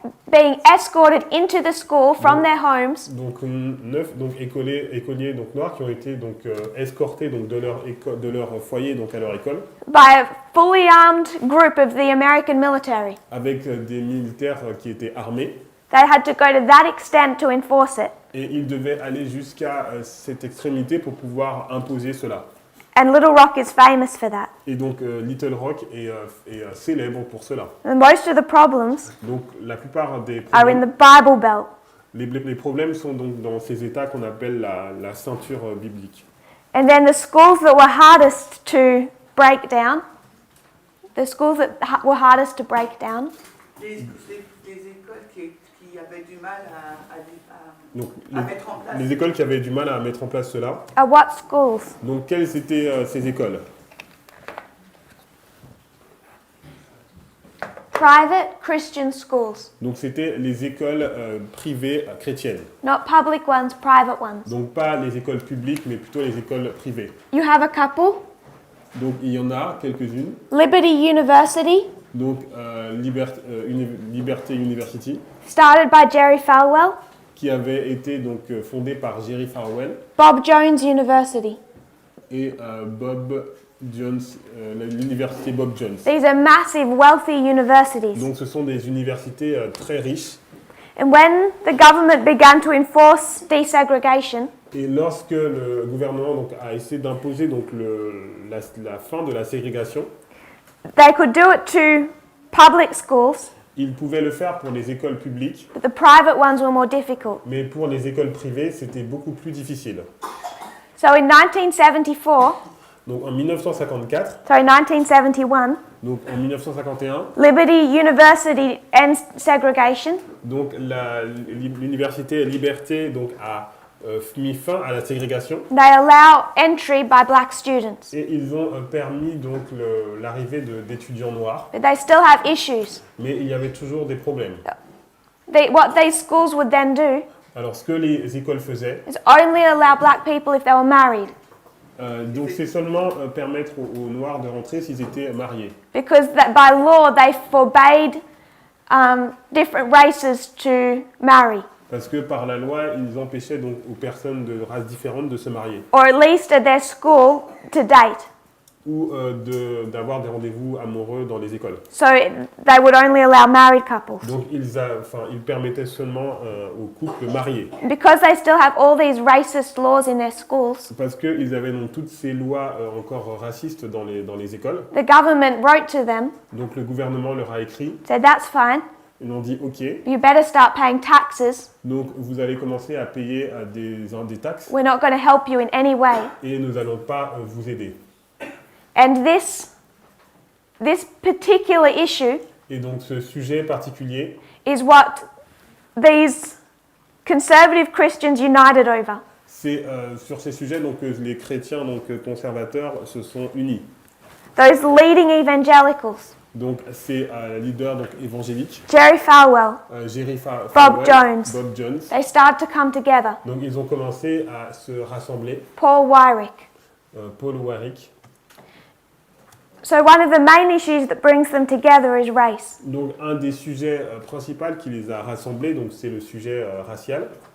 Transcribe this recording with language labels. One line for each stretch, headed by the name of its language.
English: being escorted into the school from their homes
French: Donc 9 donc écoliers donc noirs qui ont été donc escortés donc de leur foyer donc à leur école
English: by a fully armed group of the American military.
French: avec des militaires qui étaient armés
English: They had to go to that extent to enforce it.
French: et ils devaient aller jusqu'à cette extrémité pour pouvoir imposer cela.
English: And Little Rock is famous for that.
French: Et donc Little Rock est célèbre pour cela.
English: And most of the problems
French: Donc la plupart des
English: are in
French: problèmes,
English: the Bible Belt.
French: les problèmes sont donc dans ces états qu'on appelle la ceinture biblique.
English: And then the schools that were hardest to break down, the schools that were hardest to break down,
French: Les écoles qui avaient du mal Donc à mettre en place. les écoles qui avaient du mal à mettre en place cela.
English: are what schools?
French: Donc quelles étaient ces écoles?
English: Private Christian schools.
French: Donc c'était les écoles privées chrétiennes.
English: Not public ones, private ones.
French: Donc pas les écoles publiques, mais plutôt les écoles privées.
English: You have a couple.
French: Donc il y en a quelques-unes.
English: Liberty University,
French: Donc Liberté University,
English: started by Jerry Falwell.
French: qui avait été donc fondée par Jerry Falwell
English: Bob Jones University.
French: et Bob Jones, l'université Bob Jones.
English: These are massive, wealthy universities.
French: Donc ce sont des universités très riches.
English: And when the government began to enforce desegregation,
French: Et lorsque le gouvernement donc, a essayé d'imposer donc, la fin de la ségrégation,
English: they could do it to public schools,
French: il pouvait le faire pour les écoles publiques,
English: but the private ones were more difficult.
French: mais pour les écoles privées, c'était beaucoup plus difficile.
English: So in 1974,
French: Donc en 1954,
English: 1971,
French: donc en 1951,
English: Liberty University ends segregation.
French: donc l'université Liberté donc, a mis fin à la ségrégation
English: They allow entry by black students,
French: et ils ont permis donc l'arrivée d'étudiants noirs,
English: but they still have issues.
French: mais il y avait toujours des problèmes.
English: What these schools would then do
French: Alors ce que les écoles faisaient,
English: is only allow black people if they were married.
French: Donc c'est seulement permettre aux Noirs de rentrer s'ils étaient mariés.
English: Because that by law they forbade different races to marry,
French: Parce que par la loi, ils empêchaient donc aux personnes de races différentes de se marier.
English: or at least at their school to date.
French: Ou d'avoir des rendez-vous amoureux dans les écoles.
English: So they would only allow married couples.
French: Donc ils permettaient seulement aux couples mariés.
English: Because they still have all these racist laws in their schools,
French: Parce qu'ils avaient donc toutes ces lois encore racistes dans les écoles.
English: the government wrote to them,
French: Donc le gouvernement leur a écrit,
English: said that's fine,
French: ils ont dit OK,
English: you better start paying taxes,
French: donc vous allez commencer à payer des taxes
English: we're not going to help you in any way.
French: et nous n'allons pas vous aider.
English: And this particular issue
French: Et donc ce sujet particulier,
English: is what these conservative Christians united over.
French: c'est sur ces sujets donc, que les chrétiens donc, conservateurs se sont unis.
English: Those leading evangelicals,
French: Donc c'est leader donc, évangélique,
English: Jerry Falwell,
French: Jerry
English: Bob
French: Falwell,
English: Jones.
French: Bob Jones.
English: They started to come together.
French: Donc ils ont commencé à se rassembler,
English: Paul Wyrick.
French: Paul Warwick.
English: So one of the main issues that brings them together is race.
French: Donc un des sujets principaux qui les a rassemblés, donc c'est le sujet racial.